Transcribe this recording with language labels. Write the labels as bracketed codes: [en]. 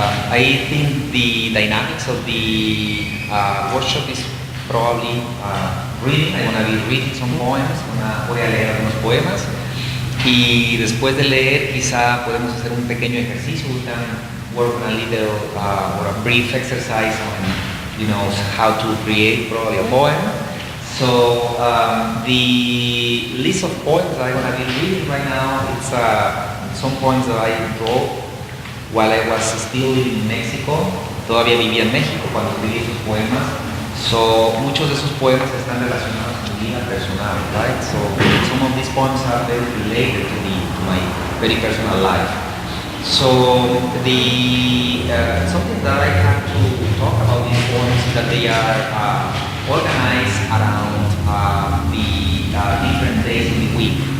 [en] I think the dynamics of the workshop is probably reading. I'm going to be reading some poems. [es] Voy a leer algunos poemas. Y después de leer, quizá podemos hacer un pequeño ejercicio. [en] We can work on a little or a brief exercise on, how to create probably a poem. So the list of poems that I'm going to be reading right now, it's some poems that I wrote while I was still living in Mexico. [es] Todavía vivía en México cuando escribí esos poemas. So muchos de esos poemas están relacionados con mi vida personal, right? [en] So some of these poems are very related to my very personal life. So the something that I have to talk about these poems is that they are organized around the different days in the week.